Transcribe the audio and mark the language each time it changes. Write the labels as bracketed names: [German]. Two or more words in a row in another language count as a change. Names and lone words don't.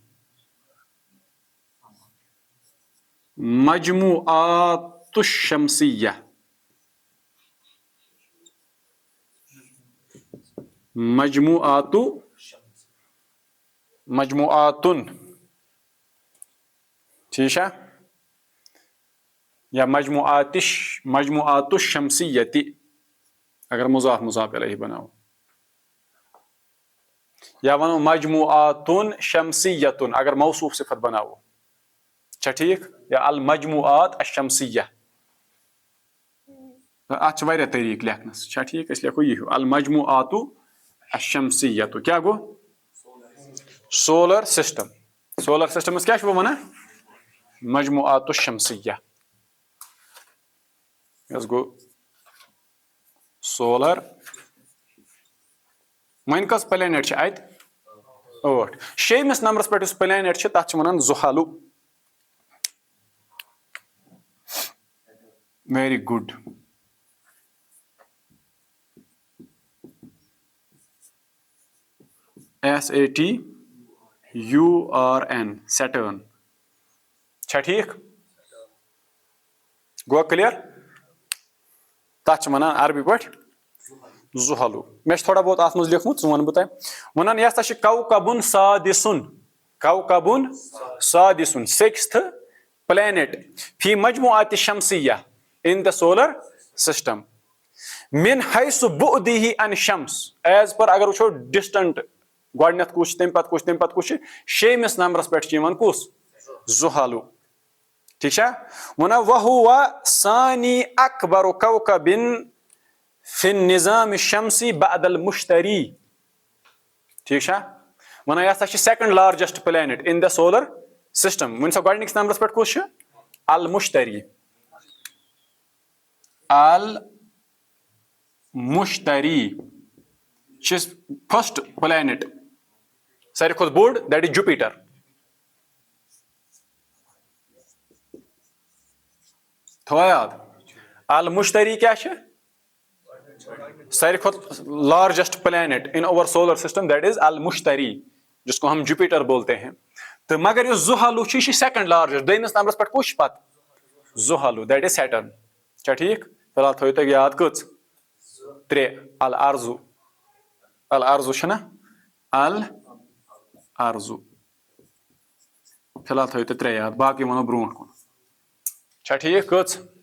[Arabic] مجموعات الشمسیہ [Kashmiri] مجموعاتن ٹھیٖک چھا یا [Arabic] مجموعات الشمسیہ [Kashmiri] تہِ اگر مضاف الیہ بناوو یا ونو [Arabic] مجموعاتن شمسیتن [Kashmiri] اگر موصوف صفت بناوو چھا ٹھیٖک یا [Arabic] المجموعات الشمسیہ [Kashmiri] اتھ چھِ واریاہ طریٖقہٕ لیکھنس چھا ٹھیٖک أسۍ لیکھو یہِ ہیوٗ [Arabic] المجموعات الشمسیہ [Kashmiri] کیٛاہ گوٚو [English] solar systems [Kashmiri] کیٛاہ چھِ وۄنۍ ونان [Arabic] مجموعات الشمسیہ [Kashmiri] یۄس گوٚو سولر وۄنۍ کٔژ پلینٹ چھِ اتہِ 8 شیٚیمِس نمبرس پٮ۪ٹھ یُس پلینٹ چھِ تتھ چھِ ونان زُحَلُ [English] very good [Kashmiri] SATURN سیٹٲرن چھا ٹھیٖک گوٚو کلیر تتھ چھِ ونان عربی پٲٹھۍ زُحَلُ مےٚ چھُ تھوڑا بہت اتھ منٛز لیوٗکھمُت سُہ ونہٕ بہٕ تۄہہِ ونان یہِ ہسا چھِ [Arabic] کوكبٌ سادِسُن کوكب سادس [Kashmiri] sixth [Arabic] planet في مجموعة الشمسية [English] in the solar system [Arabic] من حيث بعده عن الشمس [English] as per [Arabic] اگر [Kashmiri] وچھو distant گۄڈنیٚتھ کُس تمہِ پتہٕ کُس تمہِ پتہٕ کُس شیٚیمِس نمبرس پٮ۪ٹھ چھُ یِوان کُس زحل ٹھیک چھا وَنان [Arabic] وَهُوَ ثانی اکبر کوكب في النظام الشمسي بعد المشتري [Kashmiri] ٹھیک چھا وَنان یہِ ہسا چھِ [English] second largest planet in the solar system [Kashmiri] ؤنۍ سا گۄڈنِکِس نمبرس پٮ۪ٹھ کُس چھُ المشتری المشتری چھِ [English] first planet [Kashmiri] ساروی کھۄتہٕ بوٚڑ [English] that is Jupiter [Kashmiri] تھوڑا یاد المشتری کیا چھِ ساروی کھۄتہٕ [English] largest planet in our solar system that is [Kashmiri] المشتری [Urdu] جس کو ہم جوپیٹر بولتے ہیں [Kashmiri] تو مگر یُس زحل چھُ یہِ چھُ [English] second largest [Kashmiri] دوٚیمِس نمبرس پٮ۪ٹھ کُس چھُ پتہٕ زحل [English] that is Saturn [Kashmiri] چھا ٹھیک فی الحال تھٲیِو تُہۍ یاد کٔژ 3 [Arabic] الارض الارض [Kashmiri] چھُنہ الارض فی الحال تھٲیِو تُہۍ 3 یاد باقٕے وَنو برونٛٹھ کُن چھا ٹھیک کٔژ